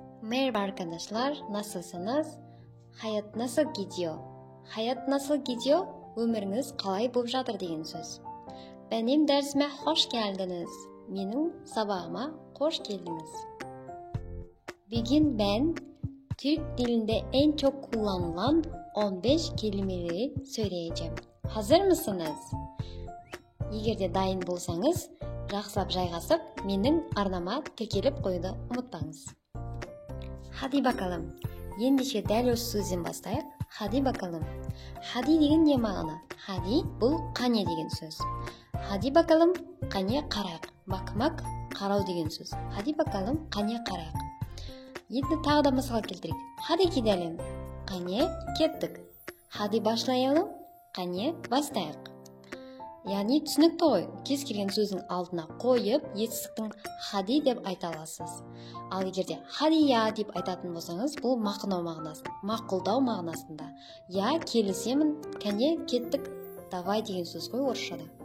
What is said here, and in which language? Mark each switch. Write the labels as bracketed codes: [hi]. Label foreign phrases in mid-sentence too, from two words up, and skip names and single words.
[tr] Merhaba arkadaşlar, nasılsınız? Hayat nasıl gidiyor? Hayat nasıl gidiyor? [kk] Ömrünüz қалай болып жатыр деген söz. [tr] Benim dersime hoş geldiniz. Benim sabahıma hoş geldiniz. Bugün ben Türk dilinde en çok kullanılan 15 kelimeleri söyleyeceğim. Hazır mısınız? [kk] Егер де дайын болсаңыз, жақсылап жайғасып, менің арнама тіркеліп қоюды ұмытпаңыз. [tr] Hadi bakalım. [kk] Ендеше дәл осы сөзден бастайық. [tr] Hadi bakalım. [kk] Hadi деген не мағына? Hadi бұл қане деген сөз. [tr] Hadi bakalım, [kk] қане қарайық. Bakmak, қарау деген сөз. [tr] Hadi bakalım, [kk] қане қарайық. Енді тағы да мысал келтірейік. [tr] Hadi gidelim. [kk] Қане кеттік. [tr] Hadi başlayalım. [kk] Қане бастайық. Яғни түсінікті ғой, кез келген сөздің алдына қойып, етістіктің хади деп айта аласыз. Ал егерде хадия деп айтатын болсаңыз, бұл мақынау мағынасында, мақұлдау мағынасында. Я келісемін, кәне кеттік, давай деген сөз ғой орысшада.